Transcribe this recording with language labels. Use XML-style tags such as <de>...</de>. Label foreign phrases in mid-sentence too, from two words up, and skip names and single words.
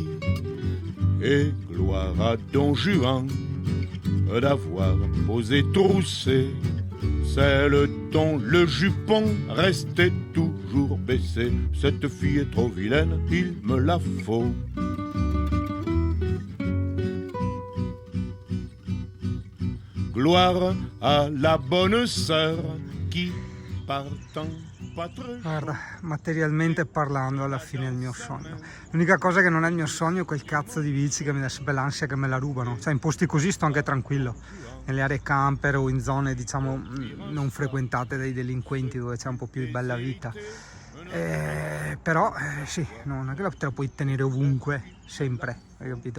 <fr>Et gloire à Don Juan d'avoir osé trousser celle dont le jupon restait toujours baissé. Cette fille est trop vilaine, il me la faut. Gloire à la bonne sœur qui partant pas très.</fr> <it>Guarda, materialmente parlando alla fine è il mio sogno. L'unica cosa che non è il mio sogno è quel cazzo di bici che mi dà sempre l'ansia che me la rubano. Cioè in posti così sto anche tranquillo, nelle aree camper o in zone diciamo non frequentate dai delinquenti dove c'è un po' più di bella vita. Però sì, non è che te la puoi tenere ovunque, sempre, hai capito?</it>